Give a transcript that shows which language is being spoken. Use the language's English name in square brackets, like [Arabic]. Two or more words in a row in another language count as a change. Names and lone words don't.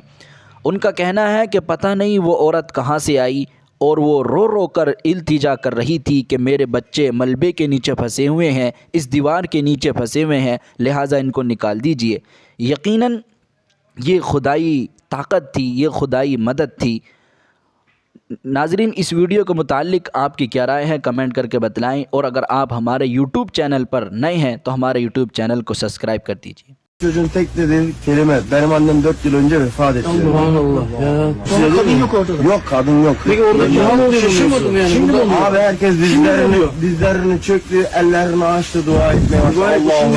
[Urdu] ان کا کہنا ہے کہ پتہ نہیں وہ عورت کہاں سے آئی اور وہ رو رو کر التجا کر رہی تھی کہ میرے بچے ملبے کے نیچے پھنسے ہوئے ہیں، اس دیوار کے نیچے پھنسے ہوئے ہیں، لہٰذا ان کو نکال دیجئے۔ یقیناً یہ خدائی طاقت تھی، یہ خدائی مدد تھی۔ ناظرین، اس ویڈیو کے متعلق آپ کی کیا رائے ہے کمنٹ کر کے بتلائیں، اور اگر آپ ہمارے یوٹیوب چینل پر نئے ہیں تو hamaरे یوٹیوب چینل کو سبسکرائب کر دیجیے۔ [Turkish] Çocuğun tek dediği kelime, benim annem 4 yıl önce vefat etti. Subhanallah ya. Size Kadın dedim, yok ortada. Yok, kadın yok. Peki orada cihan oluyor. Şaşırmadım yani. Şimdi Burada oluyor. abi herkes dizlerini çöktü, ellerini açtı, dua etmeye başladı. Allah'ım.